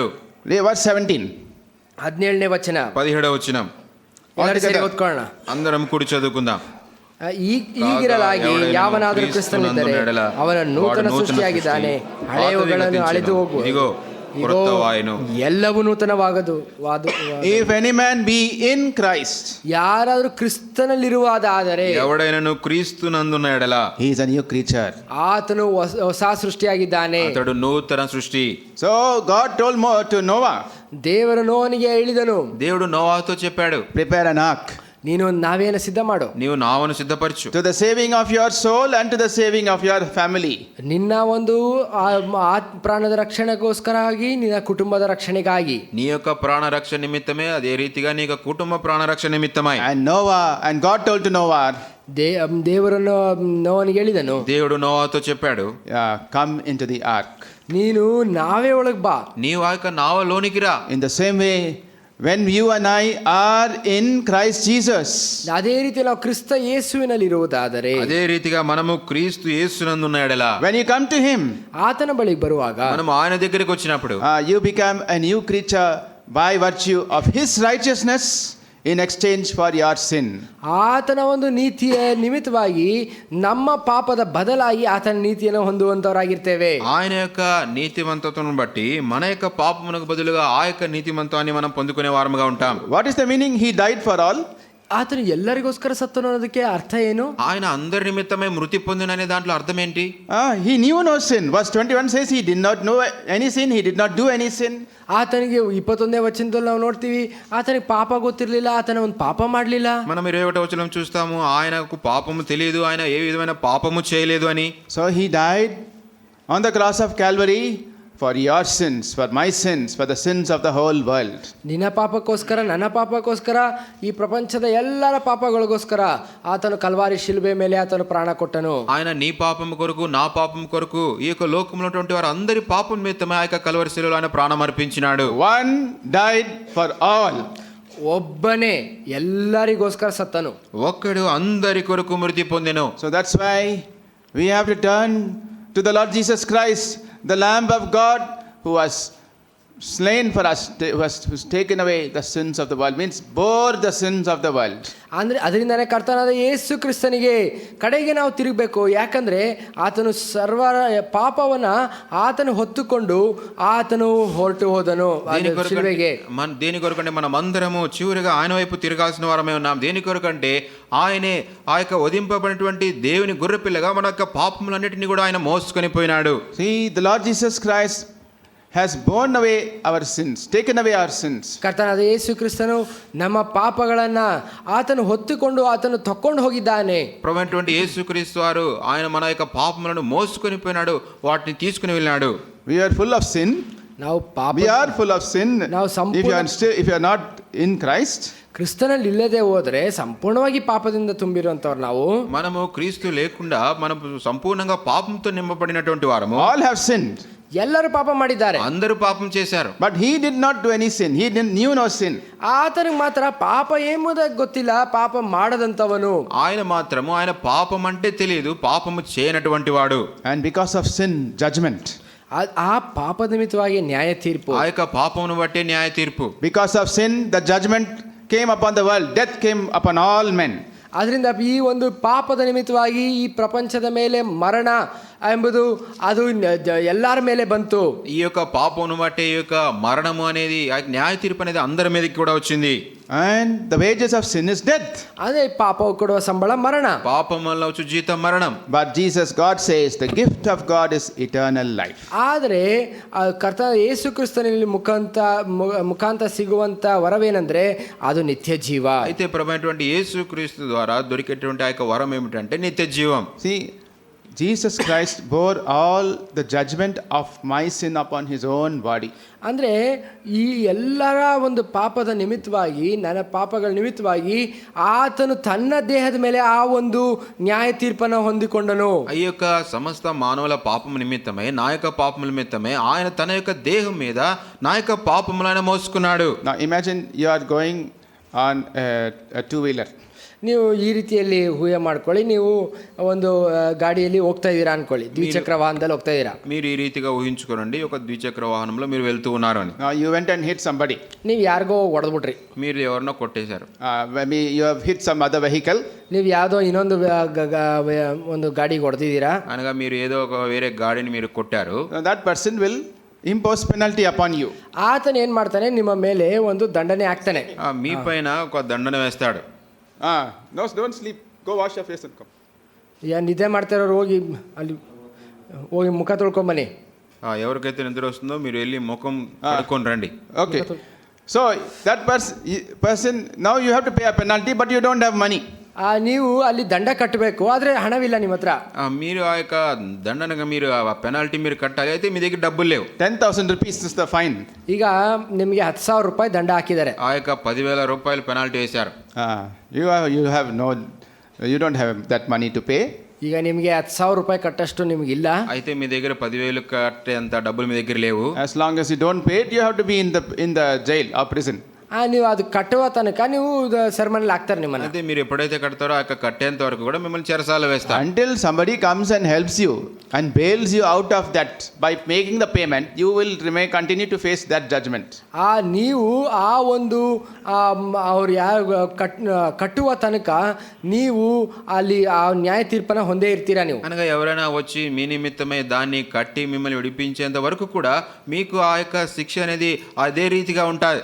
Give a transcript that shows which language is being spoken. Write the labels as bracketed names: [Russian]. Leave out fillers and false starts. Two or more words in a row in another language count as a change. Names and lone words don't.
[English] Verse 17. [Kannada] 17ನೇ ವಚನ [Telugu] 17వ వచనం [Kannada] ಎಲ್ಲರೂ ಸೇರಿ ಓದ್ಕೊಳ್ಳೋಣ. [Telugu] అందరం కూడి చదువుకుందాం. [Kannada] ಈಗಿರಲಾಗಿ ಯಾವನಾದರೂ ಕ್ರಿಸ್ತನಿದ್ದರೆ ಅವನ ನೂತನ ಸೃಷ್ಟಿಯಾಗಿದ್ದಾನೆ, ಹಳೆಯವುಗಳನ್ನು ಅಳಿದು ಹೋಗುವ, ಎಲ್ಲವೂ ನೂತನವಾಗದು. [English] If any man be in Christ, [Kannada] ಯಾರಾದರೂ ಕ್ರಿಸ್ತನಲ್ಲಿರುವುದಾದರೆ [Telugu] ఎవడైనను క్రీస్తునందున్న ఎడల [English] he is a new creature. [Kannada] ಆತನು ಹೊಸ ಸೃಷ್ಟಿಯಾಗಿದ್ದಾನೆ. [Telugu] అతడు నూతన సృష్టి. [English] So God told to Noah, [Kannada] ದೇವರು ನೋವನಿಗೆ ಹೇಳಿದನು, [Telugu] దేవుడు నోవాతో చెప్పాడు, [English] prepare an ark [Kannada] ನೀನು ನಾವೇನು ಸಿದ್ಧ ಮಾಡು, [Telugu] నీవు నావను సిద్ధపరచు, [English] to the saving of your soul and to the saving of your family. [Kannada] ನಿನ್ನ ಒಂದು ಪ್ರಾಣದ ರಕ್ಷಣೆಗೋಸ್ಕರವಾಗಿ ನಿನ್ನ ಕುಟುಂಬದ ರಕ್ಷಣೆಗಾಗಿ. [Telugu] నీ యొక్క ప్రాణ రక్షణ నిమిత్తమే అదే రీతిగా నీ యొక్క కుటుంబ ప్రాణ రక్షణ నిమిత్తమై. [English] And God told to Noah, [Kannada] ದೇವರನ್ನು ನೋವನಿಗೆ ಹೇಳಿದನು, [Telugu] దేవుడు నోవాతో చెప్పాడు, [English] come into the ark. [Kannada] ನೀನು ನಾವೇ ಒಳಗೆ ಬಾ, [Telugu] నీవు ఆ యొక్క నావలోనికి రా. [English] In the same way, when you and I are in Christ Jesus, [Kannada] ಅದೇ ರೀತಿ ನಾವು ಕ್ರಿಸ್ತ ಯೇಸುವಿನಲ್ಲಿ ಇರುವುದಾದರೆ, [Telugu] అదే రీతిగా మనము క్రీస్తు యేసునందున్న ఎడల [English] when you come to him, [Kannada] ಆತನ ಬಳಿಗೆ ಬರುವಾಗ [Telugu] మనము ఆయన దగ్గరికి వచ్చినప్పుడు [English] you become a new creature by virtue of his righteousness in exchange for your sin. [Kannada] ಆತನ ಒಂದು ನೀತಿಯ ನಿಮಿತ್ತವಾಗಿ ನಮ್ಮ ಪಾಪದ ಬದಲಾಗಿ ಆತನ ನೀತಿಯನ್ನು ಹೊಂದುವಂತವರಾಗಿರ್ತೇವೆ. [Telugu] ఆయన యొక్క నీతిమంతత్వం బట్టి మన యొక్క పాపమునకు బదులుగా ఆ యొక్క నీతిమంతాన్ని మనం పొందుకునే వారముగా ఉంటాం. [English] What is the meaning he died for all? [Kannada] ಆತನು ಎಲ್ಲರಿಗೋಸ್ಕರ ಸತ್ತನು ಅನ್ನೋದಕ್ಕೆ ಅರ್ಥ ಏನು? [Telugu] ఆయన అందరి నిమిత్తమై మృతి పొందిననే దాంట్లో అర్థం ఏంటి? [English] He knew no sin. Verse 21 says he did not know any sin, he did not do any sin. [Kannada] ಆತನಿಗೆ 21ನೇ ವಚನದಲ್ಲಿ ನಾವು ನೋಡ್ತೀವಿ, ಆತನಿಗೆ ಪಾಪ ಗೊತ್ತಿರಲಿಲ್ಲ, ಆತನ ಒಂದು ಪಾಪ ಮಾಡಲಿಲ್ಲ. [Telugu] మనం 21వ వచనం చూస్తాము, ఆయనకు పాపము తెలియదు, ఆయన ఏ విధమైన పాపము చేయలేదు అని. [English] So he died on the cross of Calvary for your sins, for my sins, for the sins of the whole world. [Kannada] ನಿನ್ನ ಪಾಪಕ್ಕೋಸ್ಕರ, ನನ್ನ ಪಾಪಕ್ಕೋಸ್ಕರ, ಈ ಪ್ರಪಂಚದ ಎಲ್ಲರ ಪಾಪಗಳಿಗೋಸ್ಕರ ಆತನು ಕಲ್ವಾರಿ ಶಿಲುಬೆ ಮೇಲೆ ಆತನು ಪ್ರಾಣ ಕೊಟ್ಟನು. [Telugu] ఆయన నీ పాపము కొరకు, నా పాపం కొరకు, ఈ యొక్క లోకంలో ఉన్నటువంటి వారు అందరి పాపం నిమిత్తమై ఆ యొక్క కల్వరి శిలువలో ఆయన ప్రాణం అర్పించినాడు. [English] One died for all. [Kannada] ಒಬ್ಬನೇ ಎಲ್ಲರಿಗೋಸ್ಕರ ಸತ್ತನು. [Telugu] ఒక్కడు అందరి కొరకు మృతి పొందెను. [English] So that's why we have to turn to the Lord Jesus Christ, the Lamb of God, who was slain for us, who's taken away the sins of the world, means bore the sins of the world. [Kannada] ಅಂದರೆ ಅದರಿಂದನೇ ಕರ್ತನಾದ ಯೇಸು ಕ್ರಿಸ್ತನಿಗೆ ಕಡೆಗೆ ನಾವು ತಿರುಗಬೇಕು. ಯಾಕಂದರೆ ಆತನು ಸರ್ವರ ಪಾಪವನ್ನು ಆತನು ಹೊತ್ತುಕೊಂಡು ಆತನು ಹೊರಟು ಹೋದನು ಶಿಲುಬೆಗೆ. [Telugu] దేని కొరకంటే మనం అందరము చివరిగా ఆయన వైపు తిరగాల్సిన వారమే ఉన్నాం. దేని కొరకంటే ఆయనే ఆ యొక్క వధింపబడినటువంటి దేవుని గొర్రెపిల్లగా మన యొక్క పాపములన్నిటిని కూడా ఆయన మోసుకొని పోయినాడు. [English] See, the Lord Jesus Christ has borne away our sins, taken away our sins. [Kannada] ಕರ್ತನಾದ ಯೇಸು ಕ್ರಿಸ್ತನು ನಮ್ಮ ಪಾಪಗಳನ್ನು ಆತನು ಹೊತ್ತುಕೊಂಡು ಆತನು ತಕೊಂಡು ಹೋಗಿದ್ದಾನೆ. [Telugu] ప్రభువైనటువంటి యేసుక్రీస్తు వారు ఆయన మన యొక్క పాపములను మోసుకొని పోయినాడు, వాటిని తీసుకుని వెళ్ళినాడు. [English] We are full of sin. [Kannada] ನಾವು ಪಾಪ [English] We are full of sin. [Kannada] ನಾವು [English] If you are not in Christ, [Kannada] ಕ್ರಿಸ್ತನಲ್ಲಿ ಇಲ್ಲದೆ ಹೋದರೆ ಸಂಪೂರ್ಣವಾಗಿ ಪಾಪದಿಂದ ತುಂಬಿರುವಂಥವ್ರು ನಾವು. [Telugu] మనము క్రీస్తు లేకుండా మనం సంపూర్ణంగా పాపంతో నింపబడినటువంటి వారము. [English] all have sinned. [Kannada] ಎಲ್ಲರೂ ಪಾಪ ಮಾಡಿದ್ದಾರೆ. [Telugu] అందరూ పాపం చేశారు. [English] But he did not do any sin. He knew no sin. [Kannada] ಆತನಿಗೆ ಮಾತ್ರ ಪಾಪ ಎಂಬುದಾಗಿ ಗೊತ್ತಿಲ್ಲ, ಪಾಪ ಮಾಡದಂಥವನು. [Telugu] ఆయన మాత్రము ఆయన పాపం అంటే తెలియదు, పాపము చేయనటువంటి వాడు. [English] And because of sin, judgment. [Kannada] ಆ ಪಾಪ ನಿಮಿತ್ತವಾಗಿ ನ್ಯಾಯ ತೀರ್ಪು. [Telugu] ఆ యొక్క పాపమును బట్టే న్యాయ తీర్పు. [English] Because of sin, the judgment came upon the world. Death came upon all men. [Kannada] ಅದರಿಂದ ಈ ಒಂದು ಪಾಪದ ನಿಮಿತ್ತವಾಗಿ ಈ ಪ್ರಪಂಚದ ಮೇಲೆ ಮರಣ ಎಂಬುದು ಅದು ಎಲ್ಲರ ಮೇಲೆ ಬಂತು. [Telugu] ఈ యొక్క పాపమును బట్టే ఈ యొక్క మరణము అనేది న్యాయ తీర్పు అనేది అందరి మీదకి కూడా వచ్చింది. [English] And the wages of sin is death. [Kannada] ಅದೇ ಪಾಪವು ಕೊಡುವ ಸಂಬಳ ಮರಣ. [Telugu] పాపం వల్ల వచ్చు జీతం మరణం. [English] But Jesus, God says, the gift of God is eternal life. [Kannada] ಆದರೆ ಕರ್ತ ಯೇಸು ಕ್ರಿಸ್ತನಲ್ಲಿ ಮುಖಾಂತರ ಸಿಗುವಂತ ವರವೇನೆಂದ್ರೆ ಅದು ನಿತ್ಯ ಜೀವ. [Telugu] అయితే ప్రభువైనటువంటి యేసుక్రీస్తు ద్వారా దొరికేటువంటి ఆ యొక్క వరం ఏమిటంటే నిత్య జీవం. [English] See, Jesus Christ bore all the judgment of my sin upon his own body. [Kannada] ಅಂದರೆ ಈ ಎಲ್ಲರ ಒಂದು ಪಾಪದ ನಿಮಿತ್ತವಾಗಿ, ನನ್ನ ಪಾಪಗಳ ನಿಮಿತ್ತವಾಗಿ ಆತನು ತನ್ನ ದೇಹದ ಮೇಲೆ ಆ ಒಂದು ನ್ಯಾಯ ತೀರ್ಪನ್ನು ಹೊಂದಿಕೊಂಡನು. [Telugu] ఈ యొక్క సమస్త మానవుల పాపం నిమిత్తమే, నా యొక్క పాపం నిమిత్తమే ఆయన తన యొక్క దేహం మీద నా యొక్క పాపములను ఆయన మోసుకున్నాడు. [English] Now imagine you are going on a two-wheeler. [Kannada] ನೀವು ಈ ರೀತಿಯಲ್ಲಿ ಊಹೆ ಮಾಡ್ಕೊಳ್ಳಿ, ನೀವು ಒಂದು ಗಾಡಿಯಲ್ಲಿ ಹೋಗ್ತಾ ಇದ್ದೀರಾ ಅನ್ಕೊಳ್ಳಿ, ದ್ವಿಚಕ್ರ ವಾಹನದಲ್ಲಿ ಹೋಗ್ತಾ ಇದ್ದೀರಾ. [Telugu] మీరు ఈ రీతిగా ఊహించుకోరండి, ఒక ద్విచక్ర వాహనంలో మీరు వెళ్తూ ఉన్నారు అని. [English] Now you went and hit somebody. [Kannada] ನೀವು ಯಾರಿಗೋ ಹೊಡೆದ್ಬಿಟ್ರಿ. [Telugu] మీరు ఎవరినో కొట్టేశారు. [English] Maybe you have hit some other vehicle. [Kannada] ನೀವು ಯಾವುದೋ ಇನ್ನೊಂದು ಒಂದು ಗಾಡಿಗೆ ಹೊಡೆದಿದ್ದೀರಾ. [Telugu] అనగా మీరు ఏదో ఒక వేరే గాడిని మీరు కొట్టారు. [English] That person will impose penalty upon you. [Kannada] ಆತನ ಏನು ಮಾಡ್ತಾನೆ, ನಿಮ್ಮ ಮೇಲೆ ಒಂದು ದಂಡನೆ ಹಾಕ್ತಾನೆ. [Telugu] మీ పైన ఒక దండన వేస్తాడు. [English] No, don't sleep. Go wash your face and come. [Kannada] ನಿದ್ದೆ ಮಾಡ್ತಾರೋರು ಹೋಗಿ ಅಲ್ಲಿ ಹೋಗಿ ಮುಖ ತೊಳ್ಕೊಂಬನ್ನಿ. [Telugu] ఎవరికైతే నిద్ర వస్తుందో మీరు వెళ్ళి ముఖం కడుక్కొని రండి. [English] Okay. So that person, now you have to pay a penalty, but you don't have money. [Kannada] ನೀವು ಅಲ್ಲಿ ದಂಡ ಕಟ್ಟಬೇಕು, ಆದರೆ ಹಣವಿಲ್ಲ ನಿಮ್ಮ ಹತ್ರ. [Telugu] మీరు ఆ యొక్క దండనగా మీరు ఆ పెనాల్టీ మీరు కట్టాలి, అయితే మీ దగ్గర డబ్బులు లేవు. [English] 10,000 rupees is the fine. [Kannada] ಈಗ ನಿಮಗೆ 10,000 ರೂಪಾಯಿ ದಂಡ ಹಾಕಿದ್ದಾರೆ. [Telugu] ఆ యొక్క 10,000 రూపాయలు పెనాల్టీ వేశారు. [English] You don't have that money to pay. [Kannada] ಈಗ ನಿಮಗೆ 10,000 ರೂಪಾಯಿ ಕಟ್ಟಷ್ಟು ನಿಮಗಿಲ್ಲ. [Telugu] అయితే మీ దగ్గర 10,000 కట్టేంత డబ్బులు మీ దగ్గర లేవు. [English] As long as you don't pay it, you have to be in the jail or prison. [Kannada] ನೀವು ಅದು ಕಟ್ಟುವ ತನಕ ನೀವು ಸೆರೆಮನೆಯಲ್ಲಿ ಹಾಕ್ತಾರೆ ನಿಮ್ಮನ್ನ. [Telugu] అయితే మీరు ఎప్పుడైతే కడతారో ఆ యొక్క కట్టేంత వరకు కూడా మిమ్మల్ని చెరసాల వేస్తారు. [English] Until somebody comes and helps you and bails you out of that by making the payment, you will continue to face that judgment. [Kannada] ನೀವು ಆ ಒಂದು ಅವ್ರು ಯಾರು ಕಟ್ಟುವ ತನಕ ನೀವು ಅಲ್ಲಿ ಆ ನ್ಯಾಯ ತೀರ್ಪನ್ನ ಹೊಂದೇ ಇರ್ತೀರಾ ನೀವು. [Telugu] అనగా ఎవరైనా వచ్చి మీ నిమిత్తమే దాన్ని కట్టి మిమ్మల్ని విడిపించేంత వరకు కూడా మీకు ఆ యొక్క శిక్ష అనేది అదే రీతిగా ఉంటుంది.